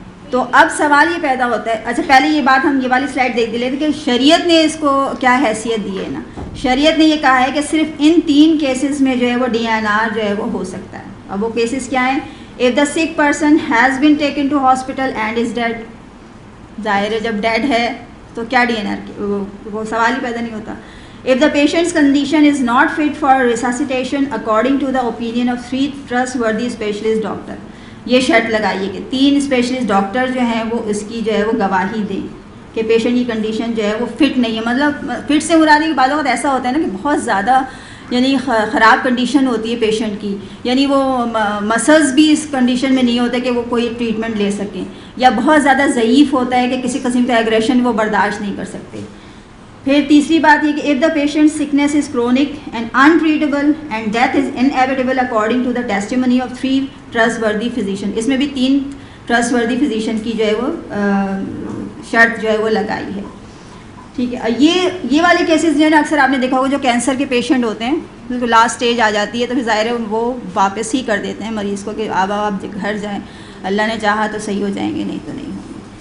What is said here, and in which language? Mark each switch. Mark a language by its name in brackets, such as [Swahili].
[Urdu] تو اب سوال یہ پیدا ہوتا ہے, اچھا پہلے یہ بات ہم یہ والی سلائڈ دیکھ لیتے کہ شریعت نے اس کو کیا حیثیت دی ہے نا. شریعت نے یہ کہا ہے کہ صرف ان 3 کیسز میں جو ہے وہ ڈی این آر جو ہے وہ ہو سکتا ہے. اب وہ کیسز کیا ہیں؟ [English] if the sick person has been taken to hospital and is dead, [Urdu] ظاہر ہے جب ڈیڈ ہے تو کیا ڈی این آر وہ سوال ہی پیدا نہیں ہوتا. [English] If the patient's condition is not fit for resuscitation according to the opinion of 3 trustworthy specialist doctor, [Urdu] یہ شرط لگائیے کہ 3 اسپیشلسٹ ڈاکٹر جو ہیں وہ اس کی جو ہے وہ گواہی دیں. کہ پیشنٹ کی کنڈیشن جو ہے وہ فٹ نہیں ہے. مطلب فٹ سے مراد ہے کہ بعض اوقات ایسا ہوتا ہے نا کہ بہت زیادہ یعنی خراب کنڈیشن ہوتی ہے پیشنٹ کی, یعنی وہ مسلز بھی اس کنڈیشن میں نہیں ہوتے کہ وہ کوئی ٹریٹمنٹ لے سکیں, یا بہت زیادہ ضعیف ہوتا ہے کہ کسی قسم کا ایگریشن وہ برداشت نہیں کر سکتے. پھر تیسری بات یہ کہ [English] if the patient's sickness is chronic and untreatable and death is inevitable according to the testimony of 3 trustworthy physicians. [Urdu] اس میں بھی 3 trustworthy physician کی جو ہے وہ شرط جو ہے وہ لگائی ہے. ٹھیک ہے, یہ والے کیسز جو ہے نا اکثر آپ نے دیکھا ہوگا جو کینسر کے پیشنٹ ہوتے ہیں, بالکل لاسٹ اسٹیج آ جاتی ہے تو پھر ظاہر ہے وہ واپس ہی کر دیتے ہیں مریض کو کہ آپ گھر جائیں, اللہ نے چاہا تو صحیح ہو جائیں گے, نہیں تو نہیں ہوں گے.